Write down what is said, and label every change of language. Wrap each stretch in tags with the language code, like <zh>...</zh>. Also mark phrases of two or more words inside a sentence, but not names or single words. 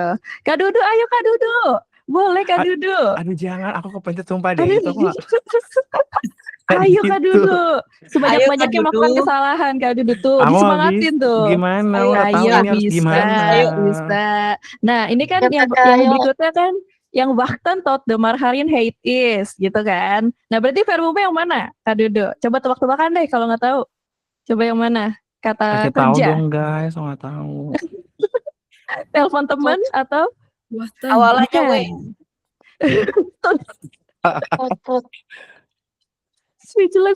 <id>Kak Dudu, ayo Kak Dudu. Boleh Kak Dudu. Aduh jangan, aku kepencet sumpah deh. Itu aku Ayo Kak Dudu. Sebanyak-banyaknya melakukan kesalahan Kak Dudu tuh. Disemangatin tuh. Gimana? Ayo Tahu ini harus gimana? Ayo bisa. Nah ini kan yang berikutnya kan yang</id> <nl>wachten tot de marharin hate is</nl> <id>gitu kan. Nah berarti verbumnya yang mana Kak Dudu? Coba tebak-tebakan deh kalau nggak tahu. Coba yang mana? Kata Kasih tahu kerja. dong guys, aku nggak tahu. Telepon teman atau Awalannya W. Speechless.</id>